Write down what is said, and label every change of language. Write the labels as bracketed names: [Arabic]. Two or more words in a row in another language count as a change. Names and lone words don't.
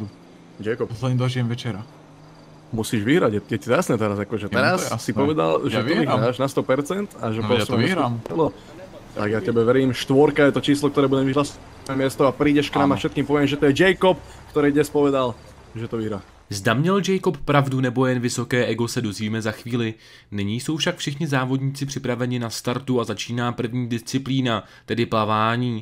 [Slovak] Jacob. Ja sa len dožijem večera. Musíš vyhrať, je ti jasné teraz, akože teraz si povedal, že to vyhráš na 100% a že ja to vyhrám. Tak ja tebe verím, 4 je to číslo, ktoré budem vyhlásiť na miesto a prídeš k nám a všetkým poviem, že to je Jacob, ktorý dnes povedal, že to vyhrá. [Czech] Zda měl Jacob pravdu nebo jen vysoké ego se dozvíme za chvíli. Nyní jsou však všichni závodníci připraveni na startu a začíná první disciplína, tedy plavání.